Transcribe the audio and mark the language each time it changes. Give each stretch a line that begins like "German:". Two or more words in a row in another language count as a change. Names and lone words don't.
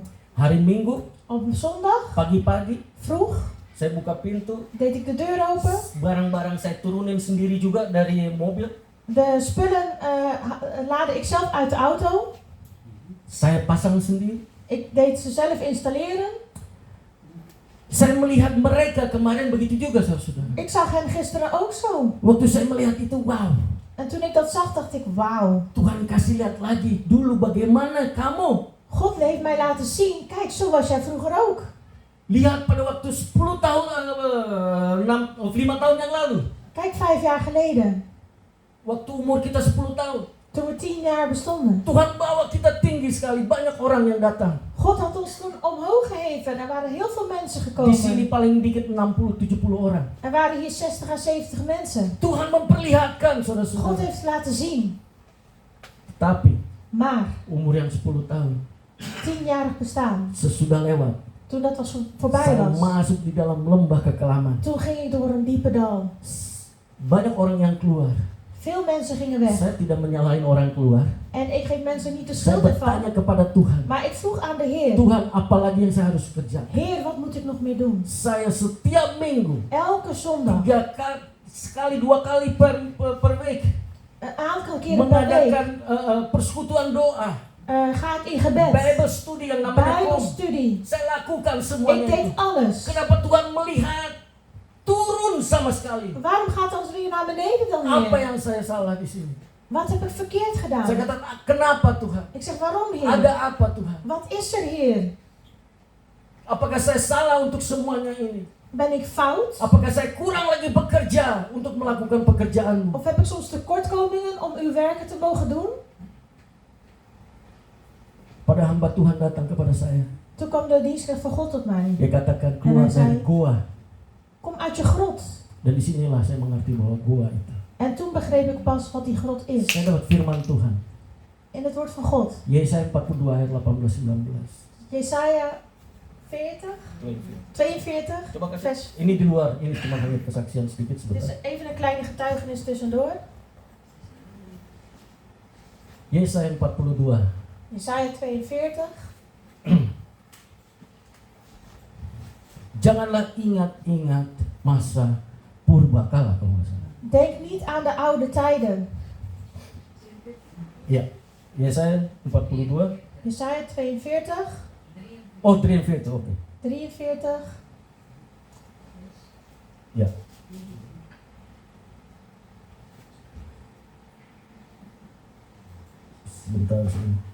Indonesian: Hari Minggu,
Dutch: Op zondag,
Indonesian: pagi-pagi,
Dutch: vroeg,
Indonesian: saya buka pintu,
Dutch: deed ik de deur open.
Indonesian: barang-barang saya turunin sendiri juga dari mobil.
Dutch: De spullen laadde ik zelf uit de auto.
Indonesian: Saya pasang sendiri.
Dutch: Ik deed ze zelf installeren.
Indonesian: Saya melihat mereka kemarin begitu juga, saudara.
Dutch: Ik zag hen gisteren ook zo.
Indonesian: Waktu saya melihat itu, wow,
Dutch: En toen ik dat zag, dacht ik, wauw.
Indonesian: Tuhan kasih lihat lagi dulu bagaimana kamu.
Dutch: God heeft mij laten zien, kijk, zo was jij vroeger ook.
Indonesian: Lihat pada waktu 10 tahun, 6 of 5 tahun yang lalu.
Dutch: Kijk, 5 jaar geleden,
Indonesian: Waktu umur kita 10 tahun.
Dutch: toen we 10 jaar bestonden.
Indonesian: Tuhan bawa kita tinggi sekali, banyak orang yang datang.
Dutch: God had ons toen omhoog geheven. Er waren heel veel mensen
Indonesian: Di sini
Dutch: gekomen.
Indonesian: paling dikit 60-70 orang.
Dutch: Er waren hier 60 à 70 mensen.
Indonesian: Tuhan memperlihatkan,
Dutch: God
Indonesian: saudara-saudara.
Dutch: heeft het laten zien.
Indonesian: Tapi
Dutch: Maar,
Indonesian: umur yang 10 tahun
Dutch: 10-jarig bestaan,
Indonesian: sesudah lewat,
Dutch: toen dat voorbij
Indonesian: saya
Dutch: was,
Indonesian: masuk di dalam lembah kekelaman.
Dutch: toen ging ik door een diepe dal.
Indonesian: Banyak orang yang keluar.
Dutch: Veel mensen gingen weg.
Indonesian: Saya tidak menyalahin orang keluar.
Dutch: En ik geef mensen niet de
Indonesian: Saya
Dutch: schuld
Indonesian: bertanya
Dutch: ervan.
Indonesian: kepada Tuhan.
Dutch: Maar ik vroeg aan de Heer.
Indonesian: Tuhan, apalagi yang saya harus kerjakan?
Dutch: Heer, wat moet ik nog meer doen?
Indonesian: Saya setiap minggu
Dutch: Elke zondag,
Indonesian: 3 kali, sekali 2 kali
Dutch: per week een aantal keren per week,
Indonesian: mengadakan persekutuan doa,
Dutch: ga ik in gebed.
English: Bible study
Indonesian: yang namanya kom.
Dutch: Bijbelstudie.
Indonesian: Saya lakukan
Dutch: Ik
Indonesian: semuanya
Dutch: deed
Indonesian: itu.
Dutch: alles.
Indonesian: Kenapa Tuhan melihat turun sama sekali?
Dutch: Waarom gaat ons weer naar beneden dan,
Indonesian: Apa
Dutch: Heer?
Indonesian: yang saya salah di sini?
Dutch: Wat heb ik verkeerd
Indonesian: Saya
Dutch: gedaan?
Indonesian: katakan, kenapa Tuhan?
Dutch: Ik zeg, waarom, Heer?
Indonesian: Ada apa Tuhan?
Dutch: Wat is er, Heer?
Indonesian: Apakah saya salah untuk semuanya ini?
Dutch: Ben ik fout?
Indonesian: Apakah saya kurang lagi bekerja untuk melakukan pekerjaanmu?
Dutch: Of heb ik soms tekortkomingen om uw werken te mogen doen?
Indonesian: Pada hamba Tuhan datang kepada saya.
Dutch: Toen kwam de dienstknecht van God tot mij.
Indonesian: Dia katakan, keluar
Dutch: En hij
Indonesian: dari
Dutch: zei-
Indonesian: goa.
Dutch: Kom uit je grot.
Indonesian: Dan disinilah saya mengerti bahwa goa itu.
Dutch: En toen begreep ik pas wat die grot is.
Indonesian: Saya dapat firman Tuhan.
Dutch: In het woord van God.
Indonesian: Yesaya 42 ayat 18-19.
Dutch: Jesaja 40, 42,
Indonesian: Coba kasih.
Dutch: vers.
Indonesian: Ini di luar, ini cuma hanya kesaksian sedikit
Dutch: Dit
Indonesian: sebentar.
Dutch: is even een kleine getuigenis tussendoor.
Indonesian: Yesaya 42.
Dutch: Jesaja 42.
Indonesian: Janganlah ingat-ingat masa purbakala kalau nggak salah.
Dutch: Denk niet aan de oude tijden.
Indonesian: Ya, Yesaya 42.
Dutch: Jesaja 42,
Indonesian: Oh, 43, oke. 43. Ya. Sebentar sini.